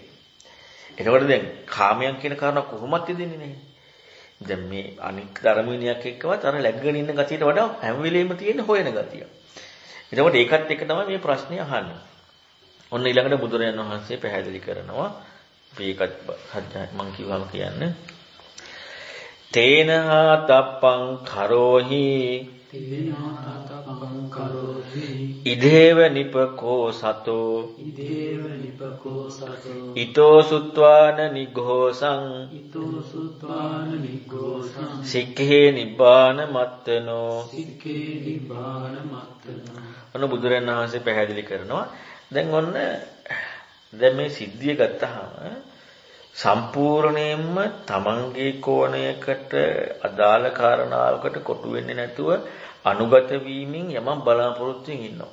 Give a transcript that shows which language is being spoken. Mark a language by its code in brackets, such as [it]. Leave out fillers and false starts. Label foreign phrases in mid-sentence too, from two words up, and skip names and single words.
[si] එතකොට දැන් කාමයන් කියන කාරණා කොහොමද දෙන්නේ නැහැ. දැන් මේ අනික් ධර්ම විනයක් එක්කවත් අර läග්ගගෙන ඉන්න ගතියට වඩා හැම වෙලෙම තියෙන හොයන ගතිය. එතකොට ඒකත් එක තමයි මේ ප්‍රශ්නේ අහන්නේ. ඔන්න ඊළඟට බුදුරජාණන් වහන්සේ පැහැදිලි කරනවා. මේකත් මම කිව්වම කියන්නේ. [pi] තේනහා තප්පං කරෝහි ඉදේව නිපකෝ සතෝ ඊතෝ සුත්වාන නිඝෝසං සික්ඛේ නිබ්බාන මත්තනෝ. [si] ඔන්න බුදුරජාණන් වහන්සේ පැහැදිලි කරනවා. දැන් මේ සිද්ධිය ගත්තාම සම්පූර්ණයෙන්ම තමන්ගේ කෝණයකට අදාළ කාරණාවකට කොටු වෙන්නේ නැතුව අනුගත වීමෙන් යමක් බලාපොරොත්තුෙන් ඉන්නවා.